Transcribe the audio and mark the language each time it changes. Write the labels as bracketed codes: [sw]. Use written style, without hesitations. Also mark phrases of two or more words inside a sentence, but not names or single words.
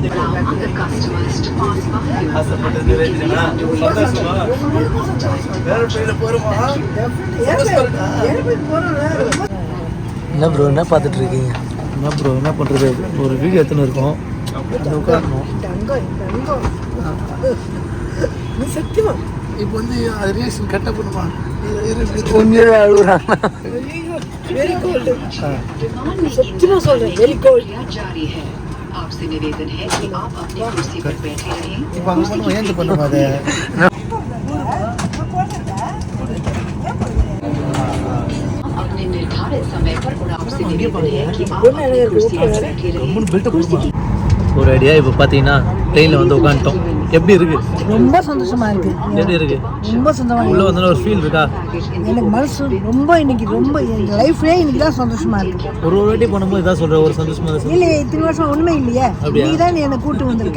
[en] अगर कस्टमर्स to pass by [ta] என்ன ப்ரோ என்ன பார்த்துட்டு இருக்கீங்க? என்ன ப்ரோ என்ன பண்ணுறது? ஒரு வீடியோ எடுத்துன்னு இருக்கோம். உட்காரணும். சத்தியமா இப்போ வந்து அது ரியாக்ஷன் கட்ட பண்ணுமா? கொஞ்சம் அழுகுறாங்க. [en] very cold. [ta] சத்தியமா சொல்றேன், [en] very cold. [hi] जारी है। आपसे निवेदन है कि आप अपनी कुर्सी पर बैठे रहें। [ta] இப்போ அங்கே பண்ணுவோம். ஏன் பண்ணுவோம் அதை? [hi] अपने निर्धारित समय पर उड़ान से निवेदन है कि आप अपनी कुर्सी पर बैठे रहें। [ta] ஒரு ஐடியா. இப்போ பார்த்தீங்கன்னா ட்ரெயினில் வந்து உட்காந்துட்டோம். எப்படி இருக்கு? ரொம்ப சந்தோஷமா இருக்கு. எப்படி இருக்கு? ரொம்ப சந்தோஷமா உள்ள வந்து ஒரு ஃபீல் இருக்கா? எனக்கு மனசு ரொம்ப இன்னைக்கு ரொம்ப என் லைஃப்லயே இன்னைக்கு தான் சந்தோஷமா இருக்கு. ஒரு வாட்டி பண்ணும்போது இதான் சொல்ற ஒரு சந்தோஷமா இருக்கு. இல்லையே, இத்தனை வருஷம் உண்மை இல்லையே. நீ தான் என்னை கூட்டு வந்திருக்க.